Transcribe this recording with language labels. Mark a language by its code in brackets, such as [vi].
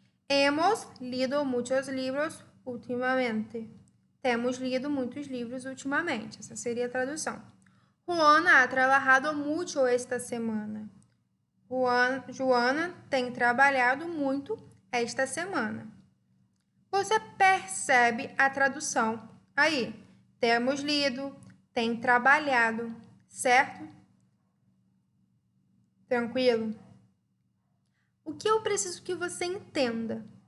[es] Hemos lido muchos libros ultimamente. [pt] Temos lido muitos livros ultimamente. Essa seria a tradução. [es] Juana ha trabajado mucho esta semana. [pt] Joana tem trabalhado muito esta semana. Você percebe a tradução aí. Temos lido, tem trabalhado, certo? Tranquilo? O que eu preciso que você entenda?